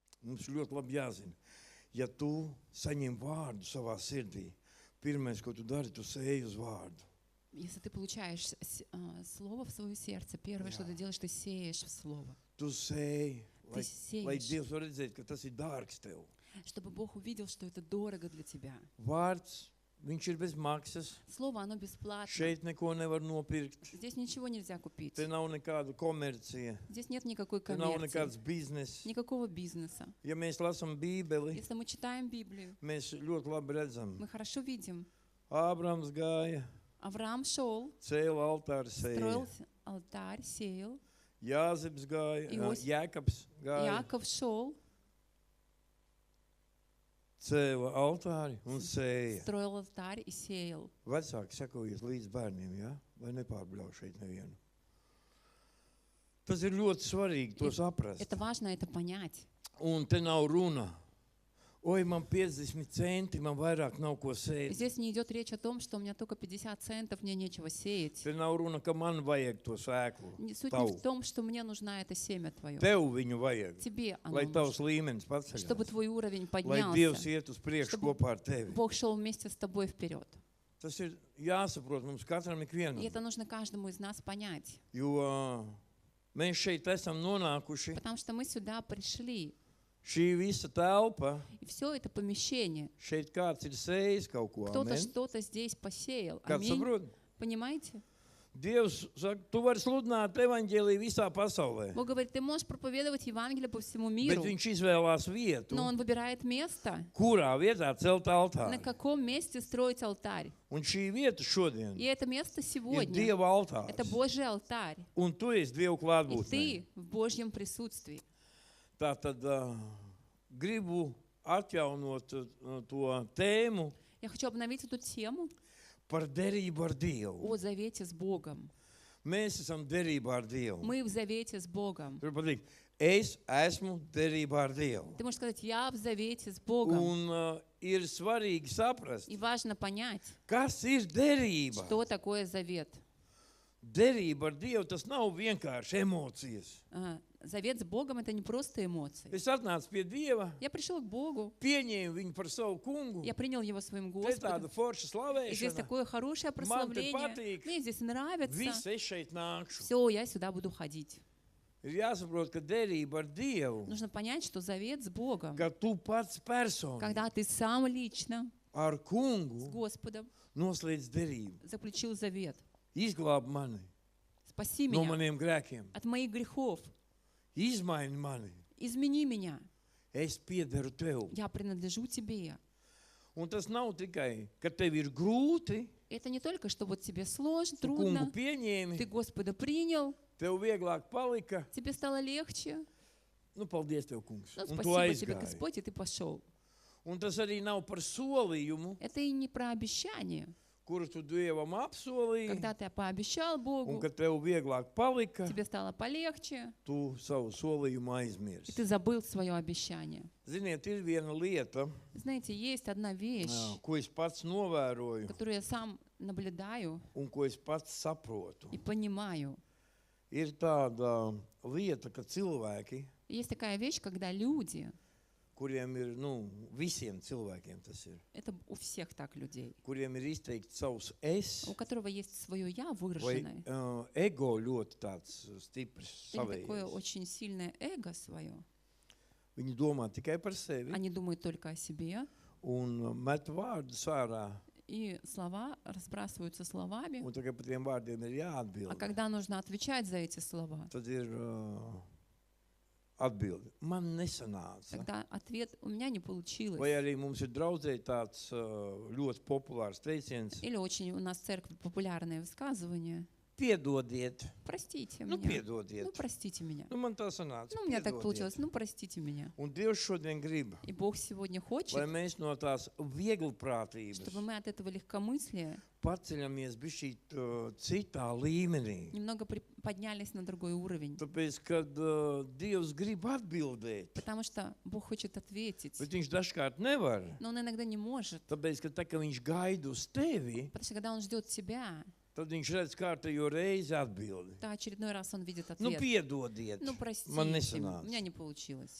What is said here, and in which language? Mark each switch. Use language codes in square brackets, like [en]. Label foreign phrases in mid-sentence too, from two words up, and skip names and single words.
[lv] mums ļoti labi jāzina, ja tu saņem vārdu savā sirdī, pirmais, ko tu dari, tu sēji uz vārdu. [ru] Если ты получаешь слово в свое сердце, первое, что ты делаешь, ты сеешь в слово. [lv] Tu sēji, lai [ru] сеешь. [lv] Dievs var redzēt, ka tas ir dārgs tev. [ru] Чтобы Бог увидел, что это дорого для тебя. [lv] Vārds, viņš ir bez maksas. [ru] Слово, оно бесплатно. [lv] Šeit neko nevar nopirkt. [ru] Здесь ничего нельзя купить. [lv] Te nav nekāda komercija. [ru] Здесь нет никакой [lv] Te nav [ru] коммерции, [lv] nekāds biznes. [ru] никакого бизнеса. [lv] Ja mēs lasām Bībeli, [ru] Если мы читаем Библию, [lv] mēs ļoti labi redzam. [ru] мы хорошо видим. [lv] Ābrams gāja, [ru] Авраам шел, [lv] cēla altāru [ru] строил [lv] sēja. [ru] алтарь, сеял. [lv] Jāzeps gāja, [ru] Ios- [lv] Jēkabs gāja, [ru] Иаков шел, [lv] cēla altāri un sēja. [ru] строил алтарь и сеял. [lv] Vecāki sekojies līdz bērniem, ja? Lai nepārbļauj šeit nevienu. Tas ir ļoti svarīgi to saprast. [ru] Это важно это понять. [lv] Un te nav runa. Oi, man 50 centi, man vairāk nav ko sēt. [ru] Здесь не идет речь о том, что у меня только 50 центов, мне нечего сеять. [lv] Te nav runa, ka man vajag to sēklu. [ru] Суть не в том, что мне нужна это семя твое. [lv] Tev viņu vajag. [ru] Тебе оно [lv] Lai tavs [ru] нужно. [lv] līmenis [ru] Чтобы [lv] paceļās. [ru] твой уровень [lv] Lai Dievs [ru] поднялся. [lv] iet uz priekšu [ru] Чтобы [lv] kopā ar tevi. [ru] Бог шел вместе с тобой вперед. [lv] Tas ir jāsaprot mums katram [ru] И [lv] ikvienam. [ru] это нужно каждому из нас понять. [lv] Jo mēs šeit esam nonākuši. [ru] Потому что мы сюда пришли. [lv] Šī visa telpa, [ru] И все это помещение. [lv] šeit kāds ir sējis kaut ko. [ru] Кто-то [lv] Amen. [ru] что-то здесь посеял. [lv] Kāds [ru] Аминь. [lv] saprot? [ru] Понимаете? [lv] Dievs saka, tu vari sludināt evaņģēliju visā pasaulē. [ru] Бог говорит, ты можешь проповедовать Евангелие по всему [lv] Bet [ru] миру, [lv] viņš izvēlās vietu, [ru] но Он выбирает место, [lv] kurā vietā celt [ru] на [lv] altāri. [ru] каком месте строить алтарь. [lv] Un šī vieta šodien [ru] И это место [lv] ir [ru] сегодня, [lv] Dieva [ru] это [lv] altārs. [ru] Bожий алтарь. [lv] Un tu esi Dieva [ru] И [lv] klātbūtnē. [ru] ты в Божьем присутствии. [lv] Tātad gribu atjaunot to tēmu [ru] Я хочу обновить эту тему [lv] par derību ar Dievu. [ru] о завете с Богом. [lv] Mēs esam derībā ar Dievu. [ru] Мы в завете с Богом. [lv] Tur pateikt, es esmu derībā ar Dievu. [ru] Ты можешь сказать, я в завете с Богом. [lv] Un ir svarīgi saprast, [ru] И важно понять, [lv] kas ir derība. [ru] что такое завет. [lv] Derība ar Dievu, tas nav vienkārši emocijas. [ru] Завет с Богом — это не просто эмоции. [lv] Es atnācu pie Dieva, [ru] Я пришел к Богу, [lv] pieņēmu viņu par savu kungu. [ru] я принял Его своим [lv] Te ir tāda [ru] Господом. [lv] forša [ru] И здесь [lv] slavēšana. [ru] такое хорошее прославление. [lv] patīk. [ru] Мне здесь нравится. [lv] Viss, es šeit nākšu. [ru] Все, я сюда буду ходить. [lv] Ir jāsaprot, ka derība ar Dievu, [ru] Нужно понять, что завет с Богом, [lv] ka tu pats personi [ru] когда ты сам лично [lv] ar [ru] с [lv] kungu [ru] Господом [lv] noslēdz derību. [ru] заключил завет. [lv] Izglāb mani [ru] Спаси [lv] no [ru] меня [lv] maniem grēkiem. [ru] от моих грехов. [lv] Izmaini mani. [ru] Измени меня. [lv] Es piederu tev. [ru] Я принадлежу тебе. [lv] Un tas nav tikai, ka tev ir grūti, [ru] Это не только, что вот тебе сложно, [lv] tu kungu [ru] трудно, [lv] pieņēmi, [ru] ты Господа принял, [lv] tev vieglāk palika. [ru] тебе стало легче. [lv] Nu, paldies tev, kungs. [ru] Ну, [lv] Un tu [ru] спасибо тебе, [lv] aizgāji. [ru] Господь, и ты пошел. [lv] Un tas arī nav par solījumu, [ru] Это и не про обещание. [lv] kuru tu Dievam apsolīji, [ru] Когда ты пообещал [lv] un [ru] Богу, [lv] ka tev vieglāk palika, [ru] тебе стало полегче, [lv] tu savu solījumu [ru] и [lv] aizmirsti. [ru] ты забыл свое обещание. [lv] Ziniet, ir viena lieta, [ru] Знаете, есть одна вещь, [lv] ko es pats novēroju [ru] которую я сам наблюдаю [lv] un ko es pats saprotu. [ru] и понимаю. [lv] Ir tāda lieta, ka cilvēki, [ru] Есть такая вещь, когда люди, [lv] kuriem ir, visiem cilvēkiem tas ir, [ru] это у всех так людей, [lv] kuriem ir izteikti savs es, [ru] у которого есть свое «я» [lv] vai [ru] выраженное, [lv] ego ļoti tāds stiprs [ru] или такое [lv] savējais. [ru] очень сильное эго свое. [lv] Viņi domā tikai par sevi [ru] Они думают только о себе, [lv] un met vārdus ārā, [ru] и слова разбрасываются словами. [lv] un tikai par tiem vārdiem ir [ru] А [lv] jāatbild. [ru] когда нужно отвечать за эти слова, [lv] Tad ir atbildi. Man nesanāca. [ru] тогда ответ «у меня не получилось». [lv] Vai arī mums ir draudzē tāds ļoti populārs teiciens, [ru] Или очень у нас в церкви популярное высказывание [lv] piedodiet, [ru] «простите [lv] nu [ru] меня». [lv] piedodiet. [ru] Ну, простите меня. [lv] Nu, man tā sanāca. [ru] Ну, у меня так [lv] piedodiet. [ru] получилось. Ну, простите меня. [lv] Un Dievs šodien grib, [ru] И Бог сегодня хочет, [lv] lai mēs no tās vieglprātības [ru] чтобы мы от этого легкомыслия [lv] paceļamies bišķīt citā līmenī. [ru] немного поднялись на другой уровень. [lv] Tāpēc, kad Dievs grib atbildēt, [ru] Потому что Бог хочет ответить, [lv] bet viņš dažkārt nevar. [ru] но Он иногда не может. [lv] Tāpēc, ka tā, ka viņš gaida uz tevi, [ru] Потому что когда Он ждет тебя, [lv] tad viņš redz kārtējo reizi atbildi. [ru] то очередной раз он видит [lv] Nu, [ru] ответ. [lv] piedodiet, [ru] Ну, простите, [lv] man [ru] у [lv] nesanāca. [ru] меня не получилось.